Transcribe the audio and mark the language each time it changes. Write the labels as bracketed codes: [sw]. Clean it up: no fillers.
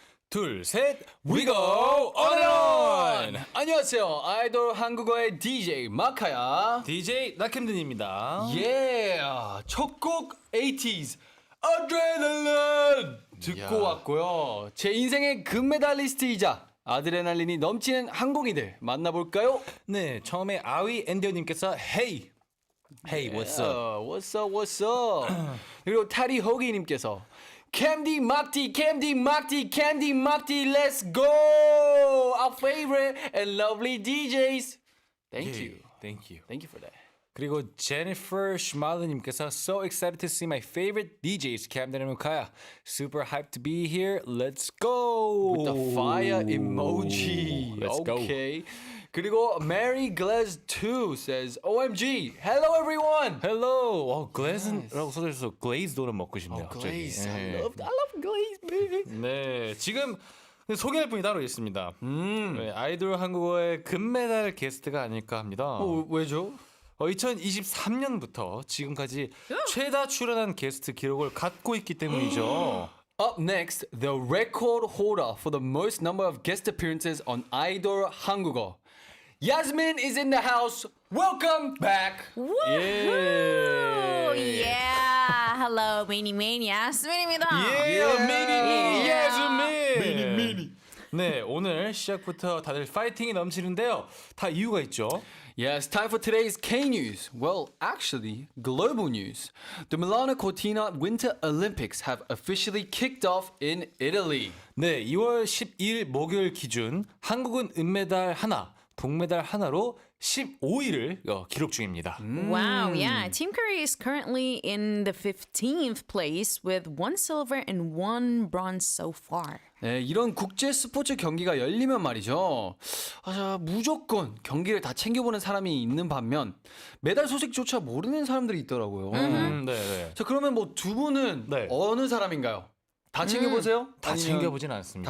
[ko] 둘, 셋, [en] we go on and on! [ko] 안녕하세요. 아이돌 한국어의 DJ 마카야. DJ 나캠든입니다. 예. 첫 곡 80s 아드레날린 듣고 야. 왔고요. 제 인생의 금메달리스트이자 아드레날린이 넘치는 항공이들 만나볼까요? 네, 처음에 아위 엔디오님께서 [en] Hey, Hey, what's up? What's up? What's up? [ko] 그리고 타리 호기님께서 캔디 막디 캔디 막디 캔디 막디 [en] Let's go! Our favorite and lovely DJs. Thank you. Thank you. Thank you for that. [ko] 그리고 제니퍼 슈말르님께서 [en] So excited to see my favorite DJs, Camden and Mukaya. Super hyped to be here. Let's go. With the fire emoji. Let's go. Okay. [ko] 그리고 [en] Mary Glaze 2 says OMG. Hello everyone. Hello. [ko] 글래즈라고 써져서 글레이즈도는 먹고 싶네요. 갑자기. [en] Glaze. [ko] 네. [en] I love Glaze, baby. [ko] 네, 지금 소개할 분이 따로 있습니다. 네, 아이돌 한국어의 금메달 게스트가 아닐까 합니다. 왜죠? 2023년부터 지금까지 최다 출연한 게스트 기록을 갖고 있기 때문이죠. [en] Up next, the record holder for the most number of guest appearances on Idol 한국어. Yasmin is in the house. Welcome back. [ko] 예. [en] Yeah. Hello, Mini Mania. [ko] 스민입니다. 예, 미니 [en] Yeah. [ko] 예즈민. 네, 오늘 시작부터 다들 파이팅이 넘치는데요. 다 이유가 있죠. [en] Yes, time for today's K news. Well, actually, global news. The Milano Cortina Winter Olympics have officially kicked off in Italy. [ko] 네, 2월 12일 목요일 기준 한국은 은메달 하나, 동메달 하나로 15위를 기록 중입니다. [en] Wow, yeah. Team Korea is currently in the 15th place with 1 silver and 1 bronze so far. [ko] 네, 이런 국제 스포츠 경기가 열리면 말이죠. 무조건 경기를 다 챙겨보는 사람이 있는 반면 메달 소식조차 모르는 사람들이 있더라고요. 네. 자, 그러면 뭐 두 분은 네. 어느 사람인가요? 다 챙겨보세요? 다 아니면 챙겨보진 않습니다.